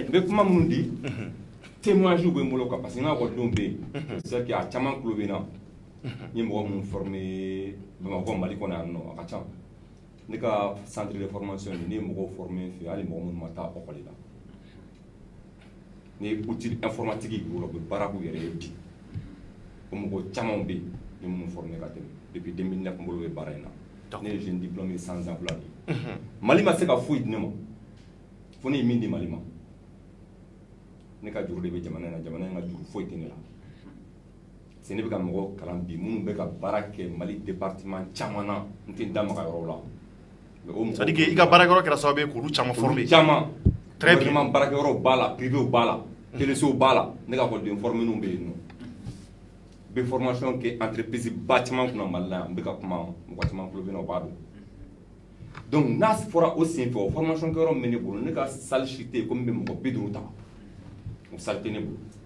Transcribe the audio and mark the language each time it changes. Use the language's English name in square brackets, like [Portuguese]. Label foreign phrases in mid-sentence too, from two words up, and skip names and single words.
[Bambara] n bɛ kuma minnu di témoignage bɛ n bolo [French] quoi parce que [Bambara] n ka ekɔlidenw bɛ yen [French] c'est que [Bambara] a caman tulo bɛ n na n ye mɔgɔ minnu former Bamakɔ Mali kɔnɔ yan nɔ a ka ca ne ka [French] centre de formation [Bambara] ne ye mɔgɔw former fɛ hali mɔgɔ minnu ma taa ekɔli la ne ye [French] outil informatique [Bambara] ye u bɛ baara k'u yɛrɛ ye bi o mɔgɔ caman bɛ yen ne ye minnu former ka tɛmɛ depuis 2009 n bolo bɛ baara in na ne ye [French] jeune diplômé sans emploi [Bambara] de ye Mali ma se ka foyi di ne ma fo ne ye min di Mali ma ne ka juru de bɛ jamana in na jamana in ka juru foyi tɛ ne la c'est ne bɛ ka mɔgɔw kalan bi minnu bɛ ka baara kɛ Mali département caman na n tɛ n da maga yɔrɔw la. [French] C'est à dire que [Bambara] i ka baarakɛyɔrɔ kɛra sababu ye k'olu caman former. Caman. [French] Très bien. [Bambara] Vraiment baarakɛyɔrɔw b'a la privéw b'a la télésow b'a la ne ka ekɔliden former ninnu bɛ yen nɔ n bɛ formation kɛ entreprise ba caman kunna Mali la yan n bɛ ka kuma mɔgɔ caman tulo bɛ n na o b'a dɔn donc n'a fɔra o senfɛ o formation kɛyɔrɔ min bɛ ne bolo ne ka salle si tɛ yen ko n bɛ mɔgɔ 50 ta o salle tɛ ne bolo